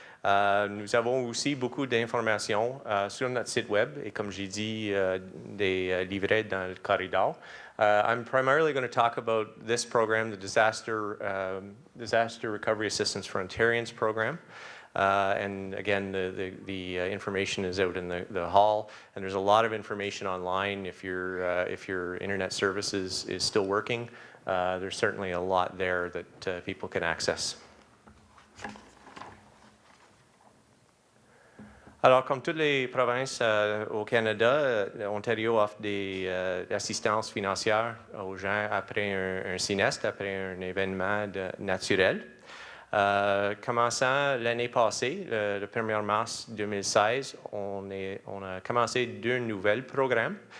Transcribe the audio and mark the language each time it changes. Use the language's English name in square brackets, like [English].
[French] Nous avons aussi beaucoup d'informations sur notre site web et, comme j'ai dit, des livrets dans le corridor. [English] I'm primarily going to talk about this program, the Disaster Recovery Assistance for Ontarians program. And again, the information is out in the hall, and there's a lot of information online. If your internet service is still working, there's certainly a lot there that people can access. [French] Alors, comme toutes les provinces au Canada, l'Ontario offre des assistances financières aux gens après un sinistre, après un événement naturel. Commençant l'année passée, le 1er mars 2016, on a commencé deux nouveaux programmes.